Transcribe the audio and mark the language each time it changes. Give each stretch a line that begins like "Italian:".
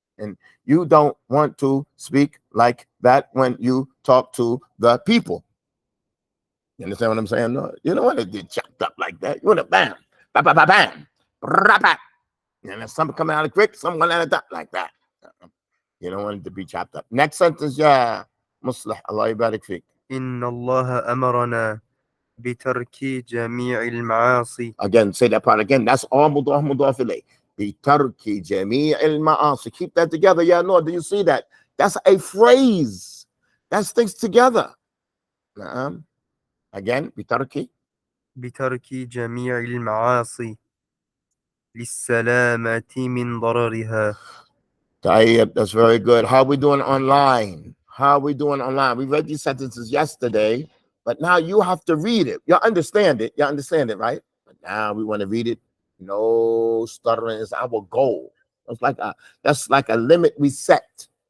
English: And you don't want to speak like that when you talk to the people. You understand what I'm saying? No, you don't want to get chopped up like that. You want to bam, bam, bam, bam, bam, rap. And there's something coming out of quick, someone out of that like that. You don't want it to be chopped up. Next sentence, yeah, Muslih, Allah yabarik fik.
Arabic: إن الله أمرنا بترك جميع المعاصي.
English: Again, say that part again. That's all mudaf mudaf ilayh.
Arabic: بترك جميع المعاصي.
English: Keep that together. Yeah, no, do you see that? That's a phrase. That's things together. Again,
Arabic: بترك جميع المعاصي للسلامة من ضررها.
English: That's very good. How are we doing online? We read these sentences yesterday, but now you have to read it. You understand it, right? But now we want to read it. No stuttering is our goal. That's like a limit we set.